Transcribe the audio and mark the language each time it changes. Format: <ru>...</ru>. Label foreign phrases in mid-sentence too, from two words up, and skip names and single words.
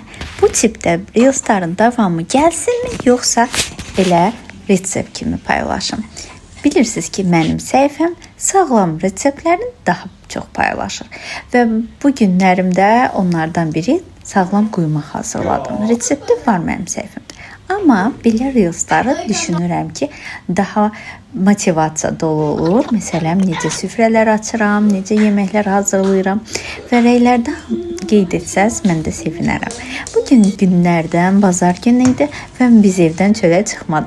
<tr>Bu tipte reelsların devamı gelsin mi yoksa</tr> <az>elə resept kimi paylaşım? Bilirsiniz ki benim səhifəm sağlam reseptlərini</az> <tr>daha çok paylaşır</tr> <az>ve bu günlərimdə onlardan biri sağlam quymaq hazırladım. Resepti var benim səhifəmdə. Ama belə reelsları düşünürəm ki, daha motivasiya dolu olur. Məsələn, necə süfrələr açıram, necə yeməklər hazırlayıram və rəylərdən qeyd etsəz, mən də sevinərəm. Bugün günlərdən bazar günü idi və biz evdən çölə çıxmadıq.</az>